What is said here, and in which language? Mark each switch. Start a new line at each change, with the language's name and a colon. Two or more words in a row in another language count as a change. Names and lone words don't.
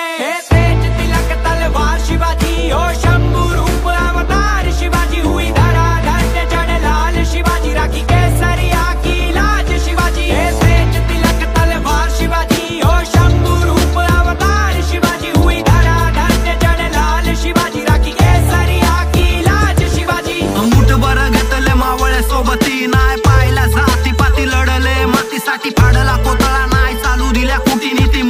Hindi: तेज तिलक तलवार शिवाजी, ओ शंभू रूप अवतार शिवाजी, हुई धराधर पे चढ़े लाल शिवाजी, राखी केसरिया की लाज शिवाजी। तेज तिलक तलवार शिवाजी, ओ शंभू रूप अवतार शिवाजी, हुई धराधर पे चढ़े लाल शिवाजी, राखी केसरिया की लाज शिवाजी।
Marathi: मुठभर घेतले मावळे सोबती, नाय पाहिला जाती पाती लढले मातीसाठी, फाडला कोतळा नाय चालू दिल्या कुटीनी